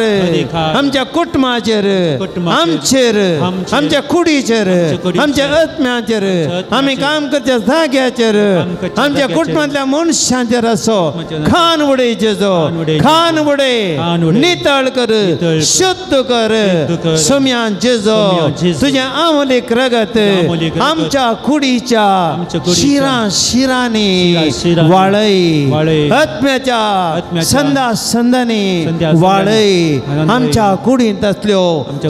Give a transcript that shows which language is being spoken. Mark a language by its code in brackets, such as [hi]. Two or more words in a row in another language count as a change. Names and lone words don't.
[kok] अधिकार आमच्या कुटुंबाचेर कुटुंबाचेर, आमचेर आमचेर, आमच्या कुडीचेर कुडीचेर, आमच्या आत्म्याचेर आत्म्याचेर, आमी काम करच्या जाग्याचेर काम करच्या आमच्या जाग्याचेर, कुटुंबांतल्या मनशांचेर असो कुटुंबाच्या खान उडयचे जो खान उडय, खान उडय खान उडय, नितळ कर नितळ कर, शुद्ध कर शुद्ध कर, सोम्यांचे जो सोम्यांचे जो, तुझ्या आमोलीक रगत आमोलीक रगत, आमच्या कुडीच्या आमच्या कुडीच्या शिरांनी शिरांनी वाळय वाळय, आत्म्याच्या आत्म्याच्या संदानी संध्या वाळय संदानी आमच्या कुडींत असल्यो आमच्या कुडींत